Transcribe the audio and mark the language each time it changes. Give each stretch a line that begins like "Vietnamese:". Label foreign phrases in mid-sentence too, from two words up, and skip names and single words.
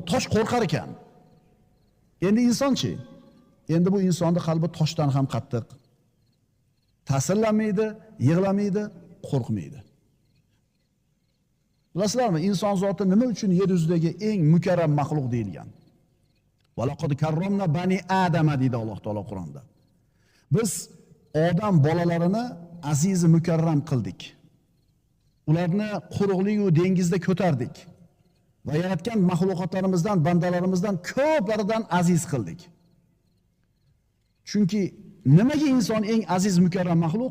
Uzbek: Tosh qo'rqar ekan. Endi insonchi? Endi bu insonning qalbi toshdan ham qattiq. Ta'sirlanmaydi, yig'lamaydi, qo'rqmaydi. Bilasizlarmi, inson zoti nima uchun yer yuzidagi eng mukarram maxluq deyilgan?
Arabic: ولقد كرمنا بني آدم
Uzbek: deydi Alloh taolo Qur'onda. Biz odam bolalarini aziz mukarram qildik. Ularni quruqlik va dengizda ko'tardik. Va yaratgan mahluqotlarimizdan, bandalarimizdan ko'plaridan aziz qildik. Chunki nimaga inson eng aziz mukarram maxluq?